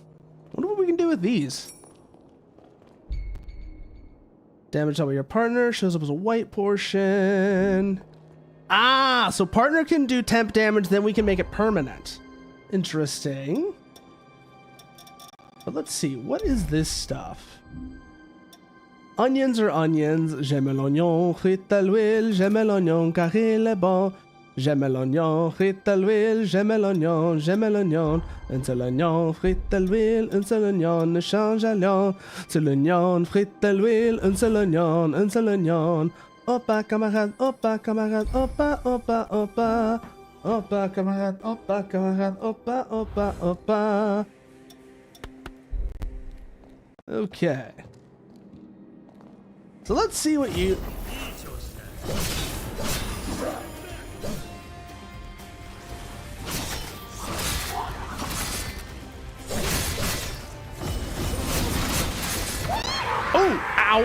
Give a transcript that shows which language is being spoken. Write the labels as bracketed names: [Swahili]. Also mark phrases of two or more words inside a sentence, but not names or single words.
[English] Wonder what we can do with these. Damage on your partner shows up as a white portion. Ah, so partner can do temp damage, then we can make it permanent. Interesting. But let's see, what is this stuff? Onions are onions. [French] J'aime l'oignon, frite à l'huile. J'aime l'oignon car il est bon. J'aime l'oignon, frite à l'huile, j'aime l'oignon, j'aime l'oignon. Un seul oignon, frite à l'huile, un seul oignon, ne change à lion. C'est l'oignon, frite à l'huile, un seul oignon, un seul oignon. Opa, camarade, opa, camarade, opa, opa, opa. Opa, camarade, opa, camarade, opa, opa, opa. [English] Okay. So let's see what you... Oh, ow.